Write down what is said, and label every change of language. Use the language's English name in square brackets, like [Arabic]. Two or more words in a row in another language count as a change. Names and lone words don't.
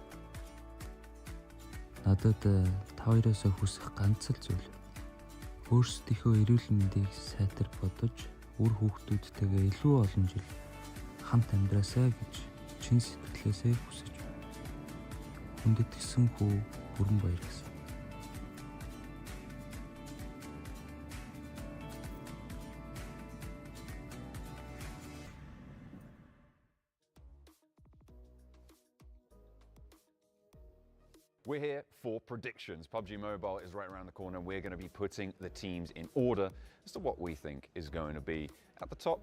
[Mongolian] Надад та хоёроос хүсэх ганц л зүйл. Өөрсдийнхөө эрүүл мэндийг сайтар бодож, үр хүүхдүүдтэйгээ илүү олон жил хамт амьдраасай гэж чин сэтгэлээсээ хүсэж байна. Хүндэтгэсэн хүү бүрэн баяр гэсэн. [English] We're here for predictions. PUBG Mobile is right around the corner. We're going to be putting the teams in order as to what we think is going to be at the top.